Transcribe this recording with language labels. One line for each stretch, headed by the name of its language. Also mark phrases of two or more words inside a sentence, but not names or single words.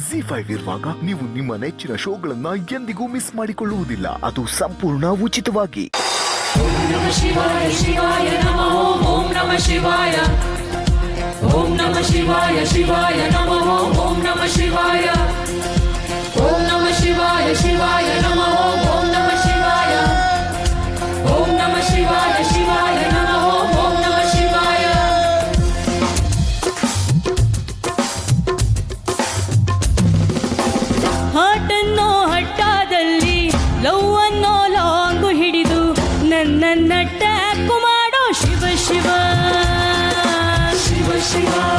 Kannada: ZEE5 ಇರುವಾಗ ನೀವು ನಿಮ್ಮ ನೆಚ್ಚಿನ ಶೋಗಳನ್ನ ಎಂದಿಗೂ ಮಿಸ್ ಮಾಡಿಕೊಳ್ಳುವುದಿಲ್ಲ. ಅದು ಸಂಪೂರ್ಣ ಉಚಿತವಾಗಿ.
Sanskrit: ಓಂ ನಮಃ ಶಿವಾಯ ಶಿವಾಯ ನಮಃ ಓಂ ನಮಃ ಶಿವಾಯ ಓಂ ನಮಃ ಶಿವಾಯ ಶಿವಾಯ ನಮಃ ಓಂ ನಮಃ ಶಿವಾಯ ಓಂ ನಮಃ ಶಿವಾಯ ಶಿವಾಯ ನಮಃ ಓಂ ನಮಃ ಶಿವಾಯ ಓಂ ನಮಃ ಶಿವಾಯ ಶಿವಾಯ ನಮಃ ಓಂ ನಮಃ ಶಿವಾಯ.
Kannada: ಹಾಟನ್ನೋ ಹಟ್ಟಾದಲ್ಲಿ ಲವ್ ಅನ್ನೋ ಲಾಂಗು ಹಿಡಿದು ನನ್ನನ್ನ ಟ್ಯಾಕು ಮಾಡೋ ಶಿವ ಶಿವ ಶಿವ ಶಿವ.